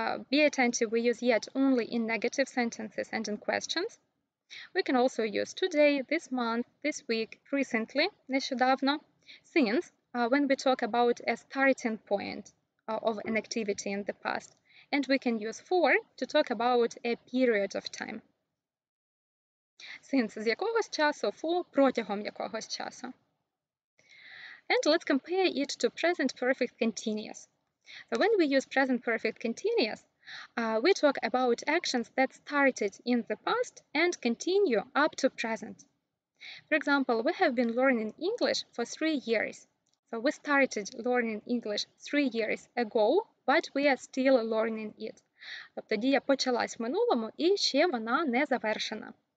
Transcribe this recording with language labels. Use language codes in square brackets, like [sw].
[en] Be attentive, we use yet only in negative sentences and in questions. We can also use today, this month, this week, recently, [uk] нещодавно, [en] since, when we talk about a starting point of an activity in the past. And we can use for to talk about a period of time. [uk] Since з якогось часу, for протягом якогось часу. [en] And let's compare it to present perfect continuous. So when we use present perfect continuous, we talk about actions that started in the past and continue up to present. For example, we have been learning English for 3 years. So we started learning English 3 years ago, but we are still learning it. [uk] Тобто дія почалась в минулому і ще вона не завершена.